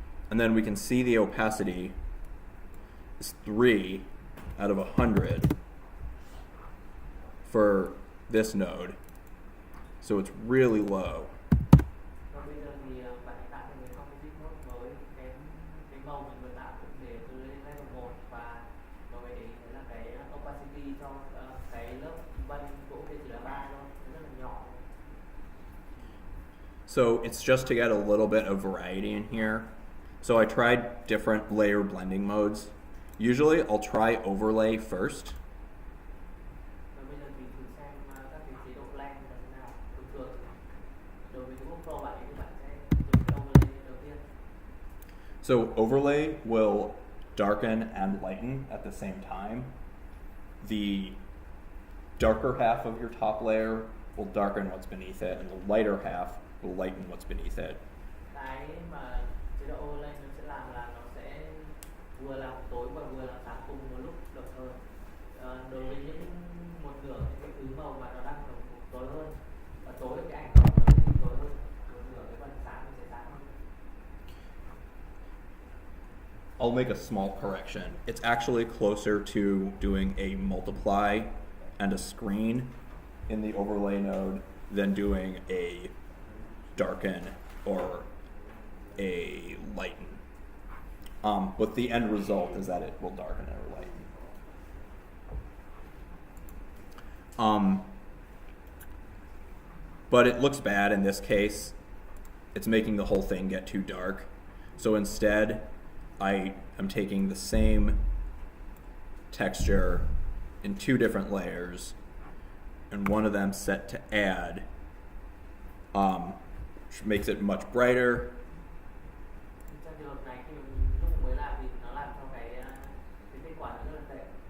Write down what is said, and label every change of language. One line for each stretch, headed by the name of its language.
English: And then we can see the opacity is 3 out of 100 for this node. So it's really low.
Vietnamese: Còn bây giờ thì bạn hãy tạo thành một composite node với cái màu mình vừa tạo cũng để từ level 1 và mọi người để ý thấy là cái opacity cho cái lớp vân gỗ kia chỉ là 3 thôi, nó rất là nhỏ.
English: So it's just to get a little bit of variety in here. So I tried different layer blending modes. Usually I'll try overlay first.
Vietnamese: Và bây giờ thì thử xem các cái chế độ blend là thế nào. Thường thường đối với cái book pro bạn ấy thì bạn sẽ dùng cái overlay đầu tiên.
English: So overlay will darken and lighten at the same time. The darker half of your top layer will darken what's beneath it, and the lighter half will lighten what's beneath it.
Vietnamese: Cái mà chế độ overlay nó sẽ làm là nó sẽ vừa làm tối và vừa làm sáng cùng một lúc đồng thời. Đối với những một nửa những cái thứ màu mà nó đang ở tối hơn và tối cái ảnh nó sẽ bị tối hơn, một nửa cái phần sáng nó sẽ sáng hơn.
English: I'll make a small correction. It's actually closer to doing a multiply and a screen in the overlay node than doing a darken or a lighten. But the end result is that it will darken or lighten. But it looks bad in this case. It's making the whole thing get too dark. So instead, I am taking the same texture in 2 different layers, and one of them set to add, which makes it much brighter.
Vietnamese: Trong trường hợp này khi mà mình lúc mới làm thì nó làm cho cái kết quả nó rất là tệ.